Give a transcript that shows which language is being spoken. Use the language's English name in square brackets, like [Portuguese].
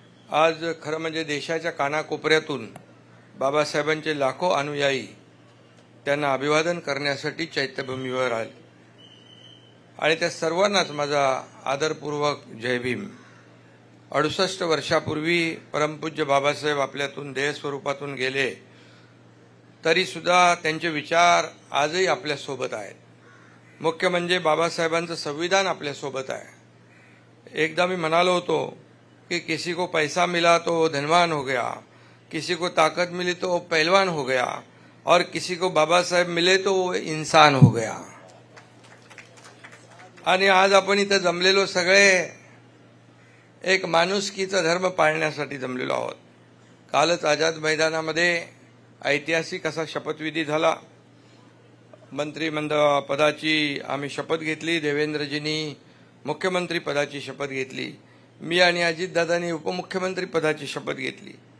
[Marathi] आज खरं म्हणजे देशाच्या कानाकोपऱ्यातून बाबासाहेबांचे लाखो अनुयायी त्यांना अभिवादन करण्यासाठी चैत्यभूमीवर आले आणि त्या सर्वांनाच माझा आदरपूर्वक जय भीम. 68 वर्षापूर्वी परमपूज्य बाबासाहेब आपल्यातून देह स्वरूपातून गेले, तरी सुद्धा त्यांचे विचार आजही आपल्या सोबत आहेत. मुख्य म्हणजे बाबासाहेबांचं संविधान आपल्या सोबत आहे. एकदा मी म्हणालो होतो कि [Hindi] किसी को पैसा मिला तो धनवान हो गया, किसी को ताकत मिली तो पहलवान हो गया और किसी को बाबा साहेब मिले तो वो इंसान हो गया. [Marathi] आणि आज आपण इथे जमलेलो सगळे एक माणुसकीचा धर्म पाळण्यासाठी जमलेलो आहोत. कालच आझाद मैदानामध्ये ऐतिहासिक असा शपथविधी झाला. मंत्रिमंडळ पदाची आम्ही शपथ घेतली, देवेंद्रजींनी मुख्यमंत्री पदाची शपथ घेतली, मी आणि अजितदादांनी उपमुख्यमंत्री पदाची शपथ घेतली.